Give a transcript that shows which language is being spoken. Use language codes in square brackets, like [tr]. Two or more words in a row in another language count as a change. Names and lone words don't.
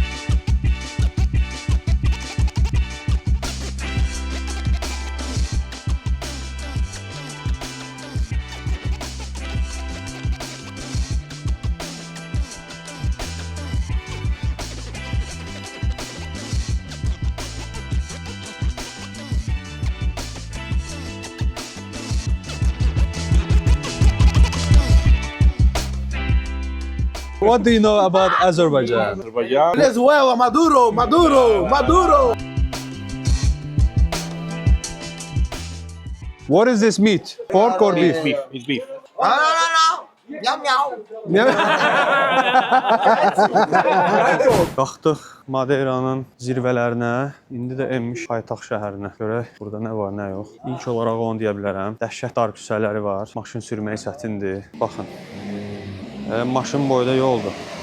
[en] What do you know about Azerbaijan? Venezuela, Maduro, Maduro, Maduro. What is this meat? Pork or beef? It's beef. No. Meow. [az] Qalxdıq Madeiranın zirvələrinə, indi də enmiş paytaxt şəhərinə. Görək burada nə var, nə yox. İlk olaraq onu deyə bilərəm. Dəhşət dar küçələri var. Maşın sürmək çətindir. Baxın. Maşın boyda yoldur.